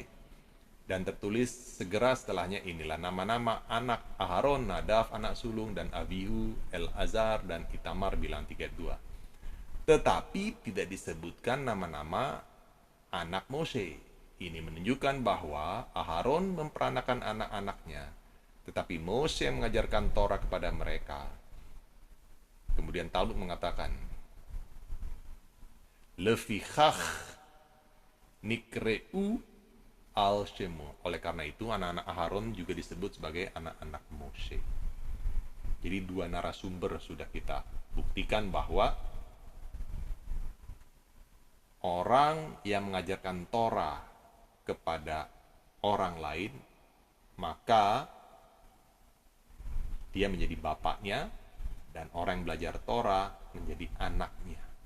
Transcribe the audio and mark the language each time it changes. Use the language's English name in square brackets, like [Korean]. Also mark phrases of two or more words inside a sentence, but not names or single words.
[Indonesian] Dan tertulis segera setelahnya inilah nama-nama anak Aharon, Nadaf, anak sulung, dan Abihu, El-Azar, dan Itamar, Bilangan 3 ayat 2. Tetapi tidak disebutkan nama-nama anak Mose. Ini menunjukkan bahwa Aharon memperanakan anak-anaknya, tetapi Mose yang mengajarkan Torah kepada mereka. Kemudian Talmud mengatakan, [Hebrew] לפיכך נקראו על שמו. [Indonesian] Oleh karena itu anak-anak Aharon juga disebut sebagai anak-anak Mose. Jadi dua narasumber sudah kita buktikan bahwa orang yang mengajarkan Torah kepada orang lain, maka dia menjadi bapaknya, dan orang yang belajar Torah menjadi anaknya.